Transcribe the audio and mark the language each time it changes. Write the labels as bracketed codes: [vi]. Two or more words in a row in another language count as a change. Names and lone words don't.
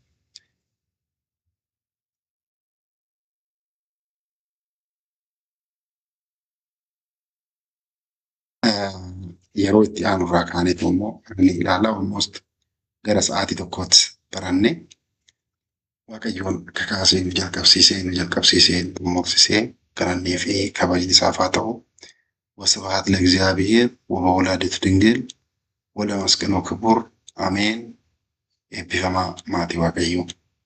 [om] Yeroo itti aanu irraa kaaneetu immoo ni ilaalla. Almost gara sa'aatii tokkootti baranne waaqayyoon kakaasee nu jalqabsiisee moksisee garannee fi kabajni isaaf haa ta'u. [gez] ወስብሐት ለእግዚአብሔር ወለወላዲቱ ድንግል ወለመስቀሉ ክቡር አሜን። ኤብቢፈማ [om] maatii waaqayyoo.